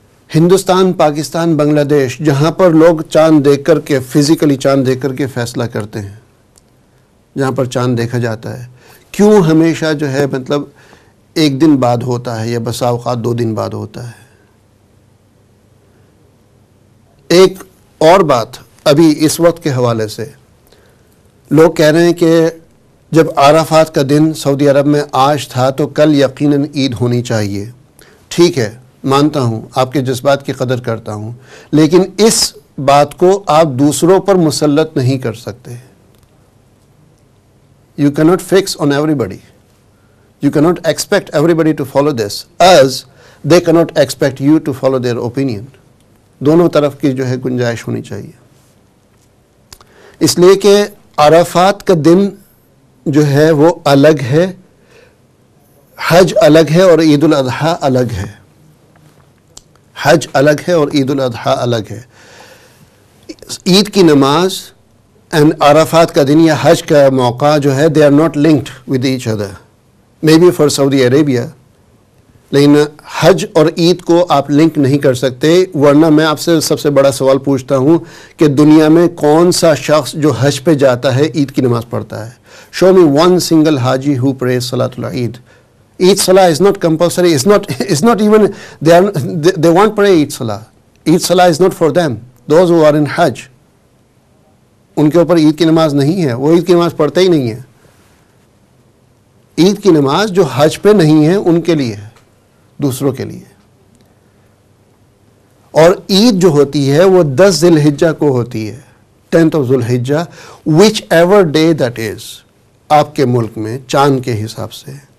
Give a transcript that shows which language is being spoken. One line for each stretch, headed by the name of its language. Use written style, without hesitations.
Urdu: ہندوستان، پاکستان، بنگلہ دیش، جہاں پر لوگ چاند دیکھ کر کے فزیکلی چاند دیکھ کر کے فیصلہ کرتے ہیں، جہاں پر چاند دیکھا جاتا ہے، کیوں ہمیشہ جو ہے مطلب ایک دن بعد ہوتا ہے یا بسا اوقات 2 دن بعد ہوتا ہے؟ ایک اور بات ابھی اس وقت کے حوالے سے لوگ کہہ رہے ہیں کہ جب عرفات کا دن سعودی عرب میں آج تھا تو کل یقیناً عید ہونی چاہیے. ٹھیک ہے، مانتا ہوں، آپ کے جذبات کی قدر کرتا ہوں، لیکن اس بات کو آپ دوسروں پر مسلط نہیں کر سکتے.
English: You cannot fix on everybody. You cannot expect everybody to follow this as they cannot expect you to follow their opinion.
Urdu: دونوں طرف کی جو ہے گنجائش ہونی چاہیے. اس لیے کہ عرفات کا دن جو ہے وہ الگ ہے، حج الگ ہے اور عید الاضحیٰ الگ ہے. حج الگ ہے اور عید الاضحیٰ الگ ہے. عید کی نماز اینڈ عرفات کا دن یا حج کا موقع جو ہے
English: they are not linked with each other, may be for سعودی عربیہ،
Urdu: لیکن حج اور عید کو آپ لنک نہیں کر سکتے. ورنہ میں آپ سے سب سے بڑا سوال پوچھتا ہوں کہ دنیا میں کون سا شخص جو حج پہ جاتا ہے عید کی نماز پڑھتا ہے؟
English: Show me one single حاجی who prays صلاۃ العید. Eid Salah is not compulsory. It's not even they won't pray Eid Salah. Eid Salah is not for them. Those who are in Hajj.
Urdu: ان کے اوپر عید کی نماز نہیں ہے، وہ عید کی نماز پڑھتے ہی نہیں ہے. عید کی نماز جو حج پہ نہیں ہے ان کے لیے ہے، دوسروں کے لیے. اور عید جو ہوتی ہے وہ 10 ذی الحجہ کو ہوتی ہے، 10th of ذی الحجہ،
English: which ever day that is،
Urdu: آپ کے ملک میں چاند کے حساب سے.